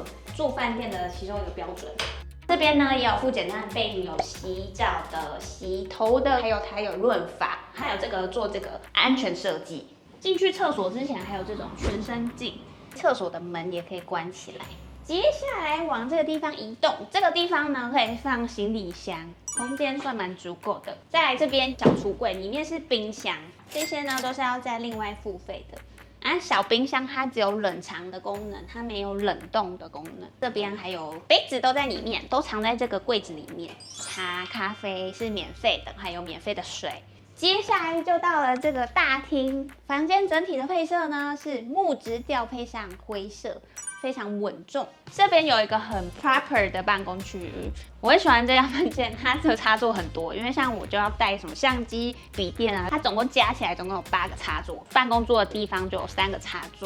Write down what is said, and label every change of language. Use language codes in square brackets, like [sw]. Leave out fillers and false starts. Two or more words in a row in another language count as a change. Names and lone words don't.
[zh] 住飯店的其中一個標準。這邊呢也有附簡單的備品，有洗澡的、洗頭的，還有它有潤髮，還有這個做這個安全設計。進去廁所之前還有這種全身鏡，廁所的門也可以關起來。接下來往這個地方移動，這個地方呢可以放行李箱，空間算蠻足夠的。再來這邊小櫥櫃，裡面是冰箱，這些呢都是要再另外付費的。小冰箱它只有冷藏的功能，它沒有冷凍的功能。這邊還有杯子都在裡面，都藏在這個櫃子裡面。茶、咖啡是免費的，還有免費的水。接下來就到了這個大廳，房間整體的配色呢是木質調配上灰色，非常穩重。這邊有一個很 proper 的辦公區域，我很喜歡這家房間，它的插座很多，因為像我就要帶什麼相機、筆電啊，它總共加起來總共有8個插座，辦公桌的地方就有3個插座。